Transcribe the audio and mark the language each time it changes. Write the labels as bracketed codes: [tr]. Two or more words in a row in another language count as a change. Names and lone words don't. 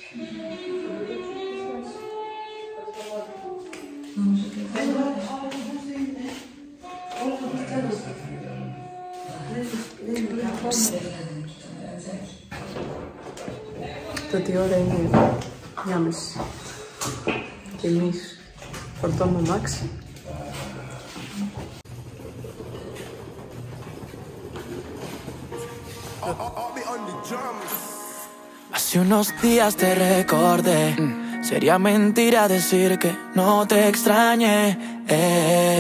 [el] Τότε η ώρα είναι 9:30 και εμείς φορτώνουμε αμάξι. [es] Hace unos días te recordé. Sería mentira decir que no te extrañé. Ey.